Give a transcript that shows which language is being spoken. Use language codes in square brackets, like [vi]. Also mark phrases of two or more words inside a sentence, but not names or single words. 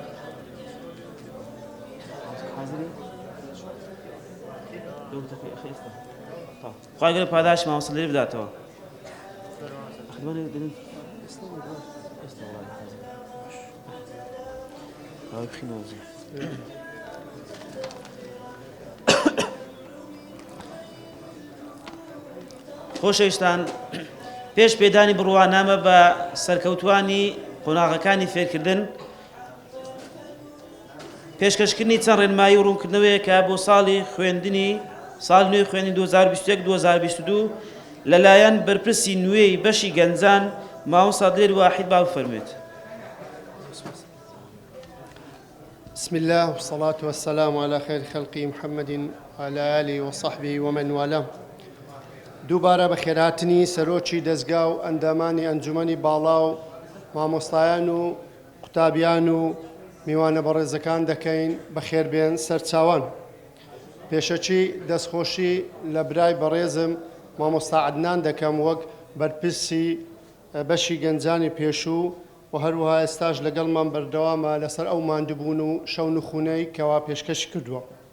[ckb] خوای گەورە پاداشی مامۆستا لێر بداتەوە خۆشەویستان پێش پێدانی بڕوانامە بە سەرکەوتوانی قۆناغەکانی فێرکردن پێشکەشکردنی چەند ڕێنمایی و ڕوونکردنەوەیەکە بۆ ساڵی خوێندنی ساڵی نوێی خوێندنی 2021-2022 لەلایەن بەرپرسی نوێی بەشی گەنجان مامۆستا دلێر واحید با بفەرموێت [ar] بسم الله والصلاة والسلام على خير خلق محمد وعلى آله وصحبه ومن والاه [ckb] دووبارە بە خێراتنی سەرۆکی دەستگا و ئەندامانی ئەنجومەنی باڵا و مامۆستایان و قوتابیان و میوانە بەڕێزەکان دەکەین بە خێربێن سەرچاوان پێشەچی دەستخۆشی لە برای بەڕێزم مامۆستا عەدنان دەکەم وەک بەرپرسی بەشی گەنجانی پێشوو و هەروەها ئێستاش لەگەڵمان بەردەوامە لەسەر ئەو ماندووبوون و شەو نخونەی کەوا پێشکەش کردووە.